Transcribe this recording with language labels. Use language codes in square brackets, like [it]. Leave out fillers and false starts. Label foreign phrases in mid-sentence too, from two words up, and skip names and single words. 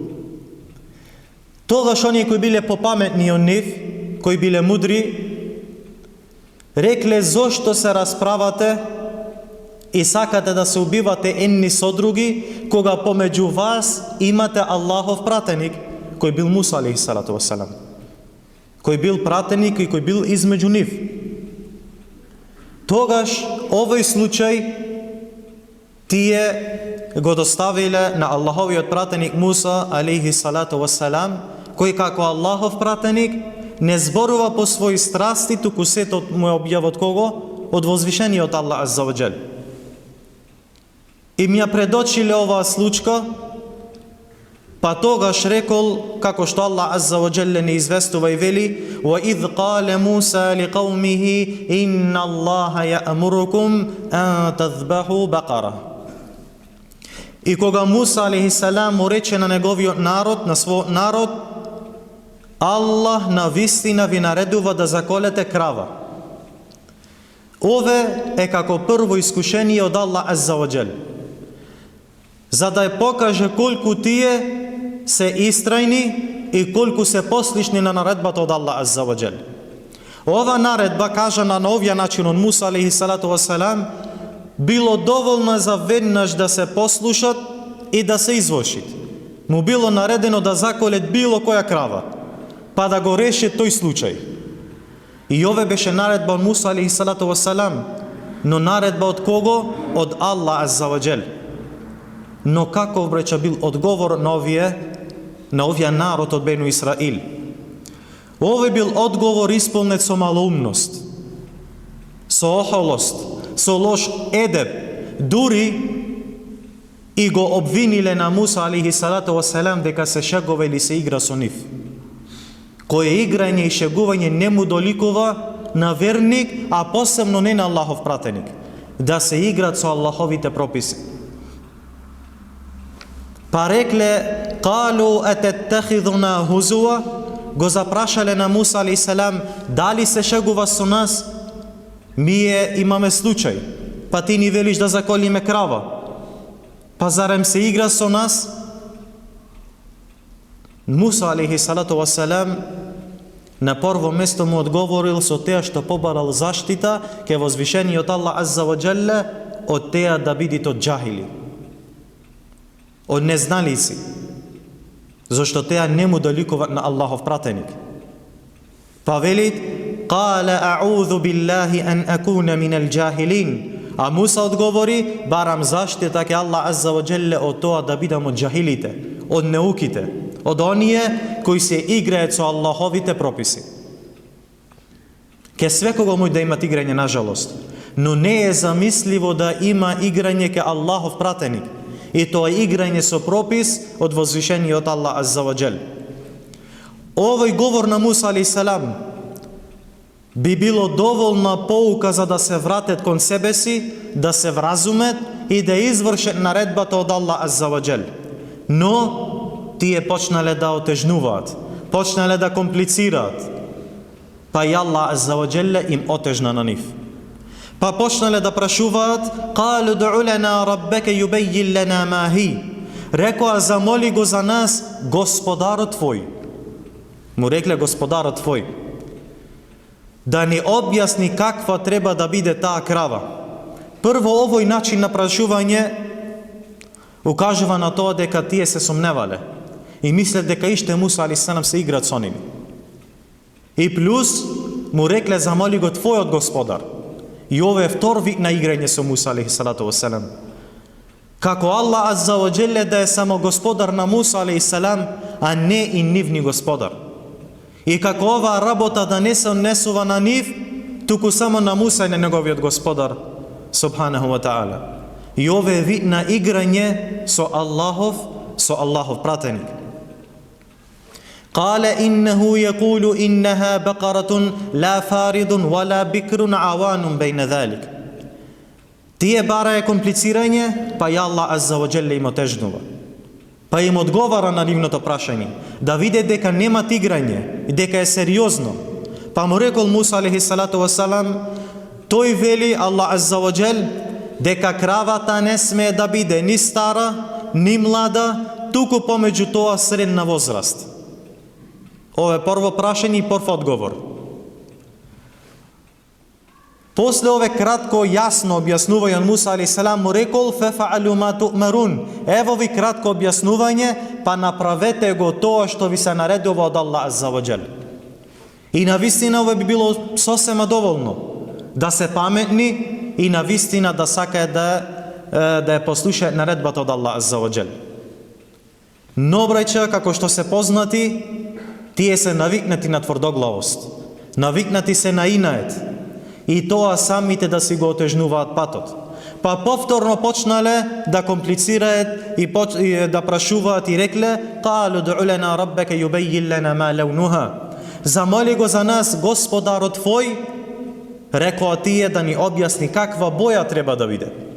[mk] Тогаш оние кои биле попаметни од нив, кои биле мудри, рекле: зошто се расправате и сакате да се убивате едни со други, кога помеѓу вас имате Аллахов пратеник, кој бил Муса [ar] عليه الصلاة والسلام, [mk] кој бил пратеник и кој бил измеѓу нив. Тогаш овој случај тие го доставиле на Аллаховиот пратеник Муса [ar] عليه الصلاة والسلام, [mk] кој како Аллахов пратеник не зборува по своји страсти, туку сето му е објава од кого? Од возвишениот Аллах [ar] عز وجل. [mk] И ми ја предочиле оваа случка, па тогаш рекол, како што Аллах [ar] عز وجل [mk] не известува и вели: [ar] وَإِذْ قَالَ مُوسَى لِقَوْمِهِ إِنَّ اللَّهَ يَأْمُرُكُمْ أَن تَذْبَحُوا بَقَرَةً. [mk] И кога Муса алейхиссалам му рече на неговиот народ, на својот народ: Аллах на вистина ви наредува да заколете крава. Ове е како прво искушение од Аллах [ar] عز وجل, [mk] за да ја покаже колку тие се истрајни и колку се послушни на наредбата од Аллах [ar] عز وجل. [mk] Ова наредба, кажана на овија начин од Муса [ar] عليه الصلاة والسلام, [mk] било доволна за веднаш да се послушат и да се извршит. Му било наредено да заколет било која крава, па да го реши тој случај. И ове беше наредба од Муса [ar] عليه الصلاة والسلام, [mk] но наредба од кого? Од Аллах [ar] عز وجل. [mk] Но каков бреча бил одговор на овие народ од Бену Исраил? Овој бил одговор исполнет со малоумност, со охолост, со лош едеб, дури и го обвиниле на Муса [ar] عليه الصلاة والسلام [mk] дека се шегува или се игра со нив. Кое играње и шегување не му доликува на верник, а посебно не на Аллахов пратеник, да се играт со Аллаховите прописи. Па рекле: [ar] "قالوا أتتخذنا هزوا", [mk] го запрашале на Муса [ar] عليه السلام: [mk] "Дали се шегува со нас? Мие имаме случај, па ти ни велиш да заколиме крава. Па зарем се игра со нас?" Муса [ar] عليه الصلاة والسلام [mk] на прво место му одговорил со теа што побарал заштита ке возвишениот Аллах [ar] عز وجل [mk] од теа да бидат од џахили, од незналици, зашто теа не му доликуваат на Аллахов пратеник. Па велит: [ar] "قال أعوذ بالله أن أكون من الجاهلين", [mk] а Муса одговори: "Барам заштита ке Аллах [ar] عز وجل [mk] од тоа да бидам од џахилите, од неуките, од оние кои се играат со Аллаховите прописи." Ке свекого мој да имат играње, нажалост, но не е замисливо да има играње ке Аллахов пратеник, и тоа играње со пропис од возвишениот Аллах [ar] عز وجل. [mk] Овој говор на Муса [ar] عليه السلام [mk] би било доволна поука за да се вратат кон себе си, да се вразумет и да извршат наредбата од Аллах [ar] عز وجل. [mk] Но тие почнале да отежнуваат, почнале да комплицираат, па и Аллах [ar] عز وجل [mk] им отежна на нив. Па почнале да прашуваат: [ar] "قالوا ادع لنا ربك يبين لنا ما هي", [mk] рекоа: "Замоли го за нас Господарот твој." Му рекле Господарот твој да ни објасни каква треба да биде таа крава. Прво, овој начин на прашување укажува на тоа дека тие се сомневале и мислят дека иште Муса [ar] عليه السلام [mk] се играат со нив. И плюс му рекле: "Замоли го твојот Господар." И ова е втор вид на играње со Муса [ar] عليه الصلاة والسلام. [mk] Како Аллах [ar] عز وجل [mk] да е само Господар на Муса [ar] عليه السلام, [mk] а не и нивни Господар. И како оваа работа да не се однесува на нив, туку само на Муса и на неговиот Господар [ar] سبحانه وتعالى. [mk] И ова е вид на играње со Аллахов пратеник. [ar] قال إنه يقول إنها بقرة لا فارض ولا بكر عوان بين ذلك." [mk] Тие барае комплицирање, па и Аллах [ar] عز وجل [mk] им отежнува. Па им одговара на нивното прашање, да виде дека немат играње и дека е сериозно. Па му рекол Муса [ar] عليه الصلاة والسلام: [mk] "Тој вели Аллах [ar] عز وجل [mk] дека кравата не смее да биде ни стара, ни млада, туку помеѓу тоа средна возраст." Ова е прво прашање и прв одговор. После ове кратко јасно објаснување од Муса [ar] عليه السلام [mk] му рекол: [ar] "فافعلوا ما تؤمرون", [mk] ево ви кратко објаснување, па направете го тоа што ви се наредува од Аллах [ar] عز وجل. [mk] И навистина ова би било сосема доволно да се паметни и навистина да сакаат да ја послушаат наредбата од Аллах [ar] عز وجل. [mk] Но браќа, како што се познати, тие се навикнати на тврдоглавост, навикнати се на инает, и тоа самите да си го отежнуваат патот. Па повторно почнале да комплицираат и да прашуваат и рекле: [ar] "قالوا ادع لنا ربك يبين لنا ما لونها", [mk] "Замоли го за нас Господарот твој", рекоа тие, да ни објасни каква боја треба да биде.